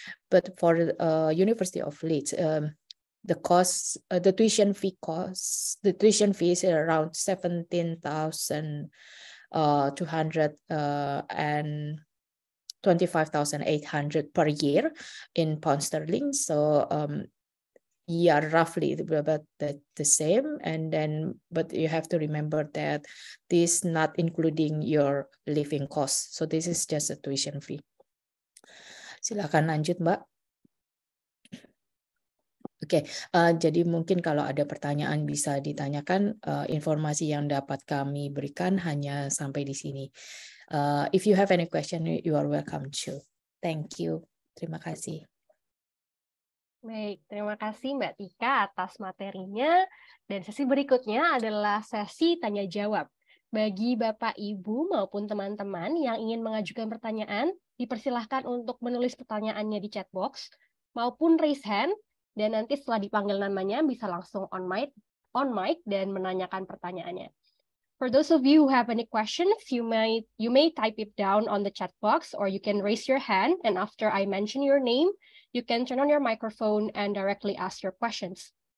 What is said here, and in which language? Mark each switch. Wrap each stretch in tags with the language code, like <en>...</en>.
<en>But for University of Leeds, the tuition fee is around 17,200 and 25,800 per year in pound sterling. So yeah, roughly about the same. And then, but you have to remember that this not including your living costs. So this is just a tuition fee.</en> <id>Silakan lanjut, Mbak. Oke, jadi mungkin kalau ada pertanyaan bisa ditanyakan. Informasi yang dapat kami berikan hanya sampai di sini.</id> <en>If you have any question, you are welcome to. Thank you.</en> <id>Terima kasih. Baik, terima kasih Mbak Tika atas materinya. Dan sesi berikutnya adalah sesi tanya jawab. Bagi Bapak, Ibu, maupun teman-teman yang ingin mengajukan pertanyaan, dipersilahkan untuk menulis pertanyaannya di chat box, maupun raise hand. Dan nanti setelah dipanggil namanya bisa langsung on mic dan menanyakan pertanyaannya.</id> <en>For those of you who have any questions, you may type it down on the chat box, or you can raise your hand, and after I mention your name, you can turn on your microphone and directly ask your questions.</en>